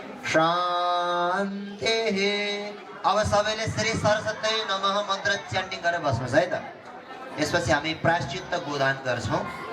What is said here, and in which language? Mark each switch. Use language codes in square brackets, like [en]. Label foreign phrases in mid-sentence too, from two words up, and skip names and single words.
[ne] शान्तिः। अब सबैले [sa] श्री सरस्वती नमः [ne] मन्त्र च्यान्टिङ गरेर बस्नुहोस् है त। यसपछि हामी प्रायश्चित्त गोदान गर्छौँ।